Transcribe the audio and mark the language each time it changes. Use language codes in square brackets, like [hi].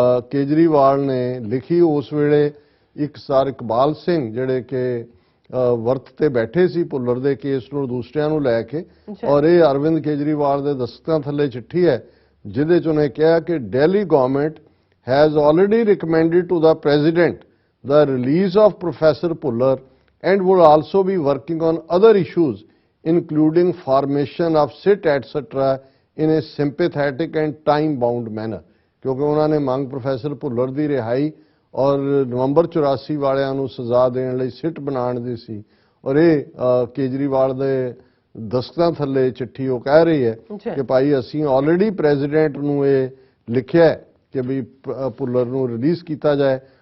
[pa] ਕੇਜਰੀਵਾਲ ਨੇ ਲਿਖੀ ਉਸ ਵੇਲੇ ਇੱਕ ਸਰ ਇਕਬਾਲ ਸਿੰਘ ਜਿਹੜੇ ਕਿ ਵਰਤ ਤੇ ਬੈਠੇ ਸੀ ਭੁੱਲਰ ਦੇ ਕੇਸ ਨੂੰ ਦੂਸਰਿਆਂ ਨੂੰ ਲੈ ਕੇ ਔਰ ਇਹ ਅਰਵਿੰਦ ਕੇਜਰੀਵਾਲ ਦੇ ਦਸਤਖਤਾਂ ਥੱਲੇ ਚਿੱਠੀ ਹੈ ਜਿਹਦੇ ਚ ਉਹਨੇ ਕਿਹਾ ਕਿ Delhi government [en] has already recommended to the President the release of Professor Puller and will also be working on other issues including formation of SIT etc. in a sympathetic and time-bound manner. [pa] ਕਿਉਂਕਿ ਉਹਨਾਂ ਨੇ ਮੰਗ professor Bhullar ਦੀ ਰਿਹਾਈ ਔਰ ਨਵੰਬਰ 84 ਵਾਲਿਆਂ ਨੂੰ ਸਜ਼ਾ ਦੇਣ ਲਈ ਸਿੱਟ ਬਣਾਉਣ ਦੀ ਸੀ ਔਰ ਇਹ ਕੇਜਰੀਵਾਲ ਦੇ ਦਸਤਖਤਾਂ ਥੱਲੇ ਚਿੱਠੀ ਉਹ ਕਹਿ ਰਹੀ ਹੈ ਕਿ ਭਾਈ ਅਸੀਂ ਆਲਰੇਡੀ ਪ੍ਰੈਜ਼ੀਡੈਂਟ ਨੂੰ ਇਹ ਲਿਖਿਆ ਕਿ ਵੀ ਭੁੱਲਰ ਨੂੰ ਰਿਲੀਜ਼ ਕੀਤਾ ਜਾਏ।